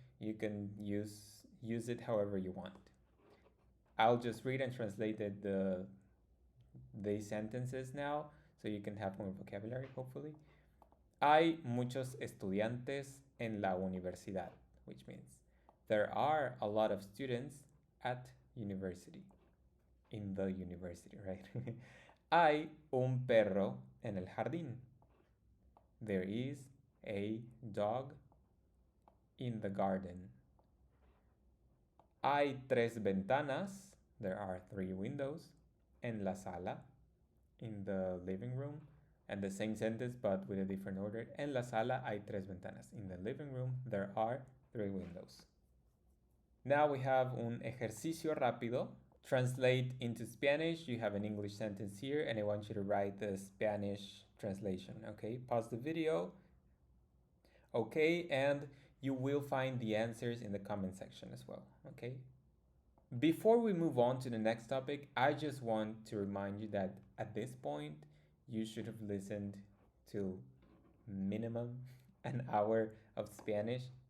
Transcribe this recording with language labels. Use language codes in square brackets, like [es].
[en] You can use it however you want. I'll just read and translate these sentences now so you can have more vocabulary, hopefully. [es] Hay muchos estudiantes en la universidad, [en] which means there are a lot of students at university. in the university, right? [es] Hay un perro en el jardín. [en] There is a dog in the garden. [es] Hay tres ventanas. [en] There are three windows. [es] En la sala, [en] in the living room. And the same sentence but with a different order. [es] En la sala hay tres ventanas. [en] In the living room, there are three windows. Now we have [es] un ejercicio rápido. [en] Translate into Spanish. You have an English sentence here, and I want you to write the Spanish translation. Okay, pause the video. Okay, and you will find the answers in the comment section as well. Okay. Before we move on to the next topic, I just want to remind you that at this point, you should have listened to minimum an hour of Spanish.